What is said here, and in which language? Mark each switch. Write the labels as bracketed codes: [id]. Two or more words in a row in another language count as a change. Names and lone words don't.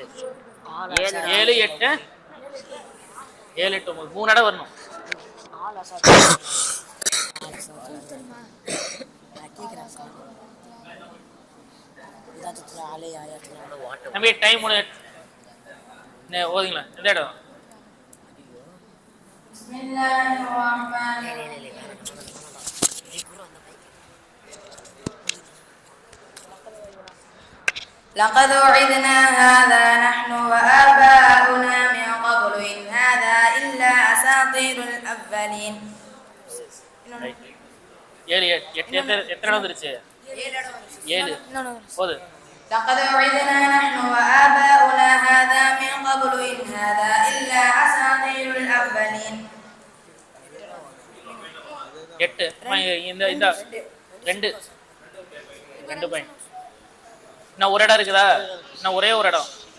[ta] 7, 8, 7, 8, 9 3 இடம் வரணும். தம்பி டைம் ஓதிங்களா? எந்த இடம்? [ar] بسم الله الرحمن الرحيم. لقد وعدنا هذا نحن وآباؤنا من قبل إن هذا إلا أساطير الأولين. [ta] 7, 8 எத்தனை இடம் வந்துருச்சு? 7 போது. [ar] لقد وعدنا نحن وآباؤنا هذا من قبل إن هذا إلا أساطير الأولين. [ta] 8 இந்த 2 பாயிண்ட். இன்னும் ஒரு இடம் இருக்குதா? இன்னும் ஒரே ஒரு இடம்.